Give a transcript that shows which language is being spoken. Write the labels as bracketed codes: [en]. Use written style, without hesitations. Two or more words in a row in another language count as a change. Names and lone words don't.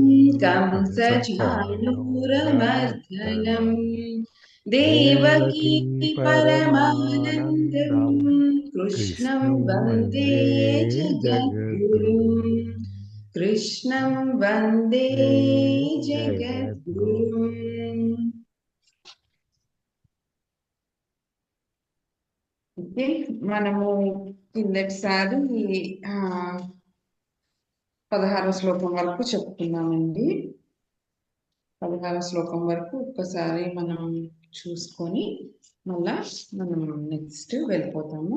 [sa] कंसचाणूरमर्दनं कंसचाणूरमर्दनं देवकी देवकी परमानन्दं परमानन्दं कृष्णं कृष्णं वन्दे वन्दे जगद्गुरुं जगद्गुरुम् कृष्णं वन्दे जगद्गुरुम् जगद्गुरुम्। [te] ఓకే, మనము కిందటిసారి ఆ 16వ శ్లోకం వరకు చెప్పుకున్నామండి. 16వ శ్లోకం వరకు ఒక్కసారి మనం చూసుకొని మళ్ళా మనం నెక్స్ట్ వెళ్ళిపోతాము.